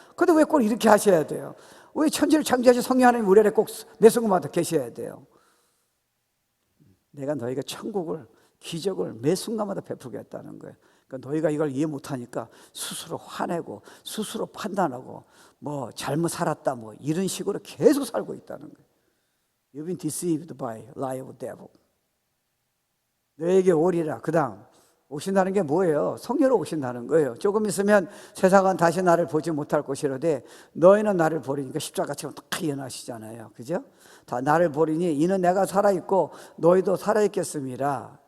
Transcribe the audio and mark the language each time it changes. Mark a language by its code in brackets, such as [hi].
[ko] 근데 왜 꼭 이렇게 하셔야 돼요? 왜 천지를 창조하신 성령 하나님 우리 안에 꼭 매 순간마다 계셔야 돼요? 내가 너희가 천국을 기적을 매 순간마다 베풀겠다는 거예요. 그러니까 너희가 이걸 이해 못하니까 스스로 화내고 스스로 판단하고 뭐 잘못 살았다 뭐 이런 식으로 계속 살고 있다는 거예요. [en] You've been deceived by lie of devil. [ko] 너에게 오리라. 그 다음 오신다는 게 뭐예요? 성령으로 오신다는 거예요. 조금 있으면 세상은 다시 나를 보지 못할 것이로되 너희는 나를 보리니까 십자가처럼 딱 일어나시잖아요. 그죠? 다 나를 보리니 이는 내가 살아있고 너희도 살아있겠습니다.